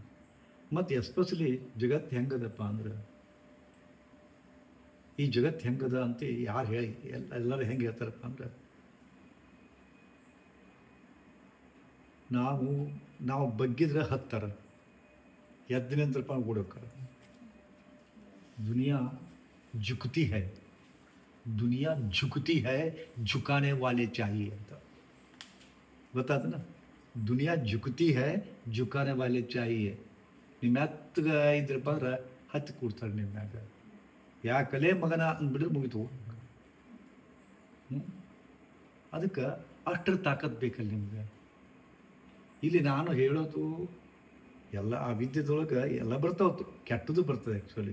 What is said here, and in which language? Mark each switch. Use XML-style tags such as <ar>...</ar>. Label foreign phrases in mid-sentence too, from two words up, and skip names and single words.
<kn>ಮತ್ತು ಎಸ್ಪೆಷಲಿ ಜಗತ್ತು ಹೆಂಗದಪ್ಪ ಅಂದ್ರೆ, ಈ ಜಗತ್ತು ಹೆಂಗದ ಅಂತ ಯಾರು ಹೇಳಿ ಎಲ್ಲರೂ ಹೆಂಗೆ ಹೇಳ್ತಾರಪ್ಪ ಅಂದ್ರೆ, ನಾವು ಬಗ್ಗಿದ್ರೆ ಹತ್ತಾರ, ಎದ್ದು ನಿಂತ್ರಪ್ಪ ಓಡೋಕ್ಕಾರ.</kn> <hi>ದುನಿಯಾ झुकती है, दुनिया झुकती है, झुकाने वाले चाहिए</hi> <kn>ಅಂತ ಗೊತ್ತಾತನ.</kn> <hi>ದುನಿಯಾ झुकती है, झुकाने वाले चाहिए.</hi> <kn>ನಿಮ್ಮ ಮೆತ್ತಗ ಇದ್ರಪ್ಪ ಅಂದ್ರೆ ಹತ್ತಿ ಕೂಡ್ತಾರೆ ನಿಮ್ಮ ಮ್ಯಾಗ. ಯಾಕಲೇ ಮಗನ ಅಂದ್ಬಿಟ್ರೆ ಮುಗಿತು. ಅದಕ್ಕೆ ಅಷ್ಟರ ತಾಕತ್ ಬೇಕಲ್ಲ ನಿಮ್ಗೆ. ಇಲ್ಲಿ ನಾನು ಹೇಳೋದು ಎಲ್ಲ ಆ ವಿದ್ಯೆದೊಳಗೆ ಎಲ್ಲ ಬರ್ತಾವತ್ತು, ಕೆಟ್ಟದ್ದು ಬರ್ತದೆ ಆ್ಯಕ್ಚುಲಿ.</kn>